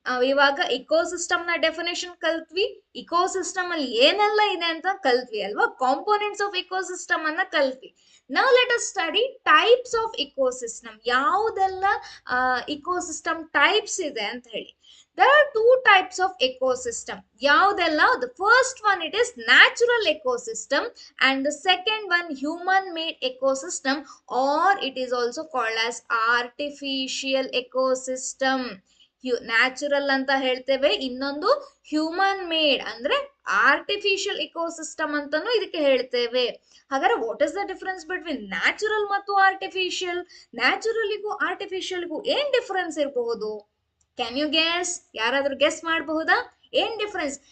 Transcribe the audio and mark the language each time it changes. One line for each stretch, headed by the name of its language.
Kannada: ಇವಾಗ ಇಕೋಸಿಸ್ಟಮ್ ನ definition ಕಲ್ತ್ವಿ, ecosystem ಅಲ್ಲಿ ಏನೆಲ್ಲ ಇದೆ ಅಂತ ಕಲ್ತ್ವಿ ಅಲ್ವಾ? ಕಾಂಪೋನೆಂಟ್ಸ್ ಆಫ್ ಇಕೋಸಿಸ್ಟಮ್ ಅನ್ನ ಕಲ್ತ್ವಿ.
English: Now let us study types of ecosystem.
Kannada: ಯಾವುದೆಲ್ಲ ಇಕೋಸಿಸ್ಟಮ್ ಟೈಪ್ಸ್ ಇದೆ ಅಂತ ಹೇಳಿ.
English: There are two types of ecosystem.
Kannada: ಯಾವುದೆಲ್ಲ?
English: The first one it is natural ecosystem and the second one human made ecosystem, or it is also called as artificial ecosystem.
Kannada: Natural ಅಂತ ಹೇಳ್ತೇವೆ, ಇನ್ನೊಂದು human made ಅಂದ್ರೆ artificial ecosystem ಅಂತಾನು ಇದಕ್ಕೆ ಹೇಳ್ತೇವೆ.
English: ಹಾಗಾದ್ರೆ what is the difference between natural ಮತ್ತು artificial?
Kannada: ನ್ಯಾಚುರಲ್ಗೂ ಆರ್ಟಿಫಿಷಿಯಲ್ಗೂ ಏನ್ ಡಿಫರೆನ್ಸ್ ಇರಬಹುದು?
English: Can you guess?
Kannada: ಯಾರಾದ್ರೂ ಗೆಸ್ ಮಾಡಬಹುದಾ? ಏನ್ ಡಿಫರೆನ್ಸ್?